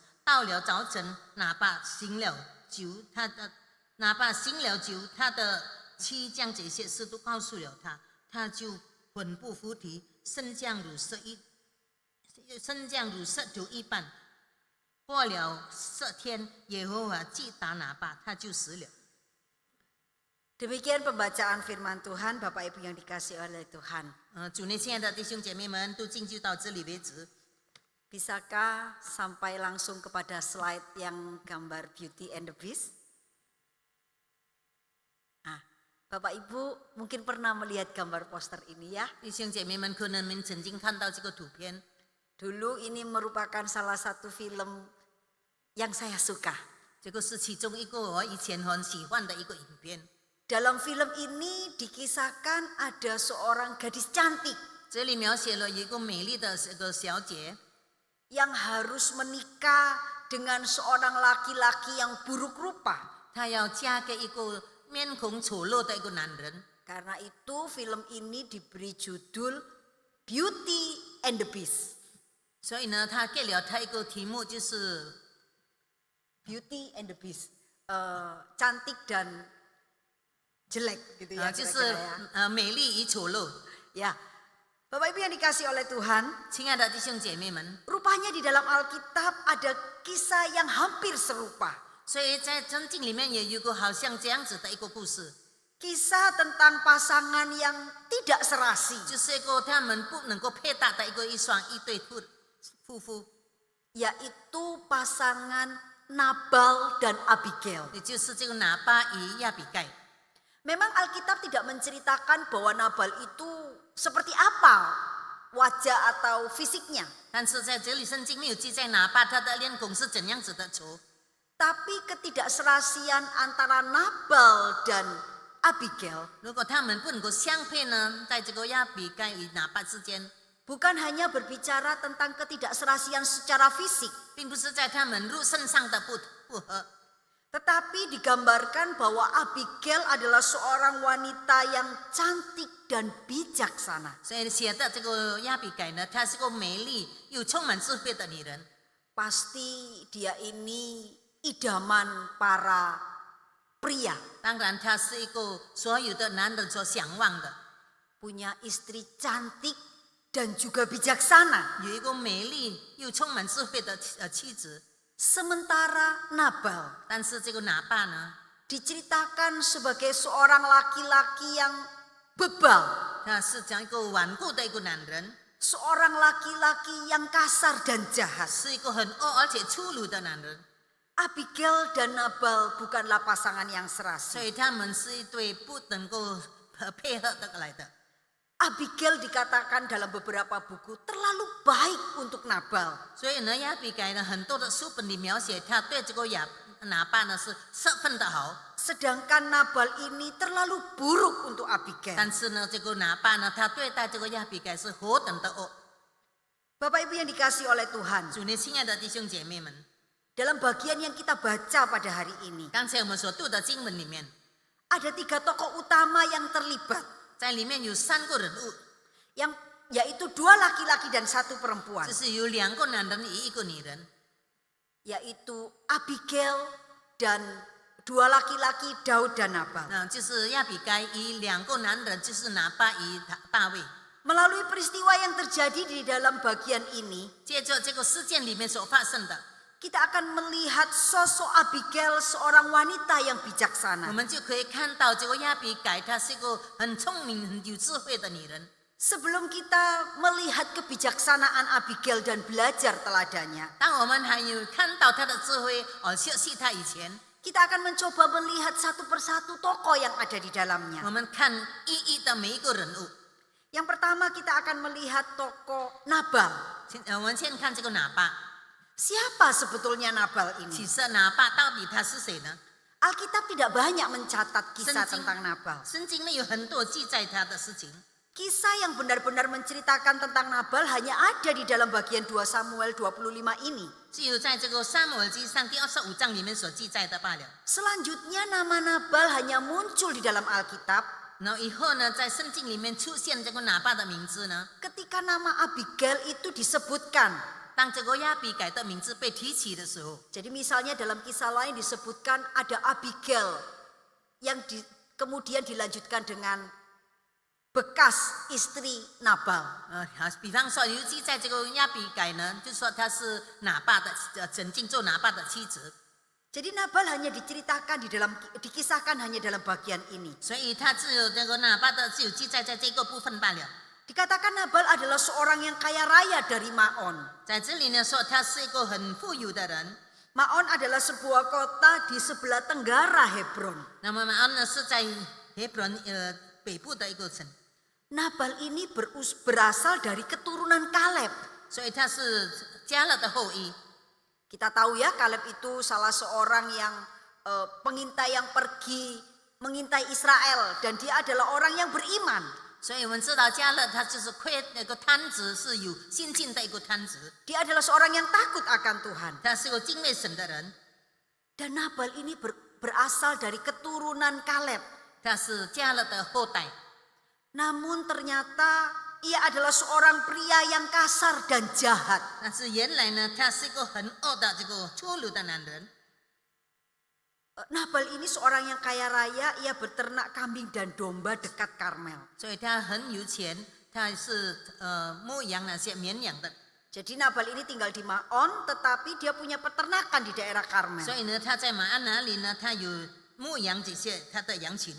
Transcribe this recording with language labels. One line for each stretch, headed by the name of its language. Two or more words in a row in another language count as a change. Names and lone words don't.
Chinese: 到了早晨，拿巴醒了酒，他的妻将这些事都告诉了他，他就魂不附体，身降如石头一般。过了7天，耶和华击打拿巴，他就死了。
Indonesian: Demikian pembacaan firman Tuhan, Bapak Ibu yang dikasihi oleh Tuhan.
Chinese: 主内亲爱的弟兄姐妹们，都进就到这里为止。
Indonesian: Bisakah sampai langsung kepada slide yang gambar Beauty and the Beast? Nah, Bapak Ibu mungkin pernah melihat gambar poster ini ya.
Chinese: 弟兄姐妹们，可能你曾经看到这个图片。
Indonesian: Dulu ini merupakan salah satu film yang saya suka.
Chinese: 这个是其中一个我以前很喜欢的一个影片。
Indonesian: Dalam film ini dikisahkan ada seorang gadis cantik
Chinese: 这里描写了一个美丽的这个小姐，
Indonesian: yang harus menikah dengan seorang laki-laki yang buruk rupa.
Chinese: 她要嫁给一个面孔丑陋的一个男人。
Indonesian: Karena itu film ini diberi judul Beauty and the Beast.
Chinese: 所以呢，她给了她一个题目，就是 Beauty and the Beast.
Indonesian: Cantik dan jelek gitu ya.
Chinese: 就
Indonesian: kira-kira
Chinese: 是
Indonesian: ya.
Chinese: 美丽与丑陋。
Indonesian: Ya, Bapak Ibu yang dikasihi oleh Tuhan,
Chinese: 亲爱的弟兄姐妹们，
Indonesian: rupanya di dalam Alkitab ada kisah yang hampir serupa.
Chinese: 所以在圣经里面也有一个好像这样子的一个故事，
Indonesian: Kisah tentang pasangan yang tidak serasi,
Chinese: 就是一个他们不能够配搭的一对夫妇，
Indonesian: yaitu pasangan Nabal dan Abigail.
Chinese: 也就是这个拿巴与亚比盖。
Indonesian: Memang Alkitab tidak menceritakan bahwa Nabal itu seperti apa wajah atau fisiknya.
Chinese: 但是在这里圣经没有记载拿巴他的脸孔是怎样子的丑，
Indonesian: Tapi ketidakserasian antara Nabal dan Abigail
Chinese: 如果他们不能够相配呢，在这个亚比盖与拿巴之间，
Indonesian: bukan hanya berbicara tentang ketidakserasian secara fisik,
Chinese: 并不是在他们肉身上的不合，
Indonesian: tetapi digambarkan bahwa Abigail adalah seorang wanita yang cantik dan bijaksana.
Chinese: 所以写的这个亚比盖呢，她是个美丽又充满智慧的女人。
Indonesian: Pasti dia ini idaman para pria,
Chinese: 当然，她是一个所有的男人所向往的，
Indonesian: punya istri cantik dan juga bijaksana.
Chinese: 有一个美丽又充满智慧的妻子。
Indonesian: Sementara Nabal
Chinese: 但是这个拿巴呢，
Indonesian: diceritakan sebagai seorang laki-laki yang bebal,
Chinese: 他是讲一个顽固的一个男人，
Indonesian: seorang laki-laki yang kasar dan jahat.
Chinese: 是一个很恶而且粗鲁的男人。
Indonesian: Abigail dan Nabal bukanlah pasangan yang
Chinese: 所
Indonesian: serasi.
Chinese: 以他们是一对不能够配合的来的。
Indonesian: Abigail dikatakan dalam beberapa buku terlalu baik untuk Nabal.
Chinese: 所以呢，亚比该呢，很多的书本里描写他对这个拿巴呢是十分的好，
Indonesian: Sedangkan Nabal ini terlalu buruk untuk Abigail.
Chinese: 但是呢，这个拿巴呢，他对待这个亚比该是何等的恶。
Indonesian: Bapak Ibu yang dikasihi oleh Tuhan,
Chinese: 主内亲爱的弟兄姐妹们，
Indonesian: dalam bagian yang kita baca pada hari ini,
Chinese: 刚才我们所读的经文里面，
Indonesian: ada 3 tokoh utama yang terlibat,
Chinese: 在里面有3个人物，
Indonesian: yaitu 2 laki-laki dan 1 perempuan,
Chinese: 就是有2个男人1个女人，
Indonesian: yaitu Abigail dan 2 laki-laki Daud dan Nabal.
Chinese: 就是亚比该与2个男人，就是拿巴与大卫。
Indonesian: Melalui peristiwa yang terjadi di dalam bagian ini,
Chinese: 借着这个事件里面所发生的，
Indonesian: kita akan melihat sosok Abigail, seorang wanita yang
Chinese: 我
Indonesian: bijaksana.
Chinese: 们就可以看到这个亚比该，她是一个很聪明、很有智慧的女人。
Indonesian: Sebelum kita melihat kebijaksanaan Abigail dan belajar teladannya,
Chinese: 当我们还有看到她的智慧学习她以前，
Indonesian: kita akan mencoba melihat satu persatu tokoh yang ada di dalamnya.
Chinese: 我们看一一的每一个人物。
Indonesian: Yang pertama kita akan melihat tokoh Nabal.
Chinese: 我们先看这个拿巴，
Indonesian: Siapa sebetulnya Nabal
Chinese: 其
Indonesian: ini?
Chinese: 实拿巴到底他是谁呢？
Indonesian: Alkitab tidak banyak mencatat kisah Senjing. tentang Nabal.
Chinese: 圣经呢有很多记载他的事情，
Indonesian: Kisah yang benar-benar menceritakan tentang Nabal hanya ada di dalam bagian 2 Samuel 25 ini.
Chinese: 只有在这个撒母耳记上第25章里面所记载的罢了。
Indonesian: Selanjutnya nama Nabal hanya muncul di dalam Alkitab
Chinese: 然后以后呢，在圣经里面出现这个拿巴的名字呢，
Indonesian: ketika nama Abigail itu disebutkan.
Chinese: 当这个亚比改的名字被提起的时候，
Indonesian: Jadi misalnya dalam kisah lain disebutkan ada Abigail yang kemudian dilanjutkan dengan bekas istri Nabal.
Chinese: 比方说有记在这个亚比改呢，就说他是拿巴的曾经做拿巴的妻子，
Indonesian: Jadi Nabal hanya diceritakan dikisahkan hanya dalam bagian ini.
Chinese: 所以他只有这个拿巴的只有记载在这个部分罢了。
Indonesian: Dikatakan Nabal adalah seorang yang kaya raya dari Maon.
Chinese: 在这里呢说他是一个很富有的人。
Indonesian: Maon adalah sebuah kota di sebelah tenggara Hebron.
Chinese: 那么马安呢是在Hebron北部的一个城，
Indonesian: Nabal ini berasal dari keturunan Kaleb.
Chinese: 所以他是加勒的后裔。
Indonesian: Kita tahu ya, Kaleb itu salah seorang yang pengintai yang pergi mengintai Israel dan dia adalah orang yang beriman.
Chinese: 所以我们知道加勒他就是那个摊子是有信心的一个摊子，
Indonesian: Dia adalah seorang yang takut akan Tuhan.
Chinese: 他是个敬畏神的人，
Indonesian: Dan Nabal ini berasal dari keturunan Kaleb.
Chinese: 他是加勒的后代。
Indonesian: Namun ternyata ia adalah seorang pria yang kasar dan jahat.
Chinese: 但是原来呢，他是一个很恶的这个粗鲁的男人。
Indonesian: Nabal ini seorang yang kaya raya, ia berternak kambing dan domba dekat Karmel.
Chinese: 所以他很有钱，他是牧羊那些绵羊的。
Indonesian: Jadi Nabal ini tinggal di Maon, tetapi dia punya peternakan di daerah Karmel.
Chinese: 所以呢，他在马安那里呢，他有牧羊这些他的羊群。